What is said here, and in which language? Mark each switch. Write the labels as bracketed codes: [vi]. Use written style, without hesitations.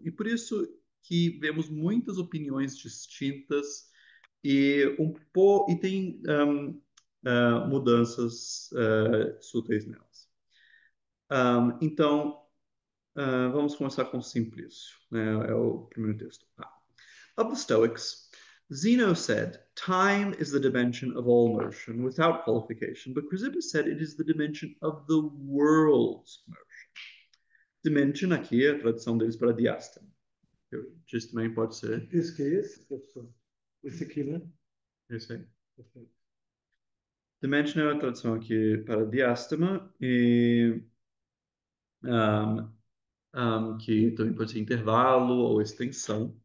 [pt] E por isso que vemos muitas opiniões distintas e tem mudanças sutis nelas. Então, vamos começar com Simplício, né? É o primeiro texto. [en] Of the Stoics, Zeno said, time is the dimension of all motion without qualification, but Chrysippus said it is the dimension of the world's motion. [pt] Dimension aqui é a tradução deles para diástema. Eu disse também pode ser. Esse que é esse, professor? Esse aqui, né? Esse aí. Perfeito. Dimension é a tradução aqui para diástema e um, que também pode ser intervalo ou extensão.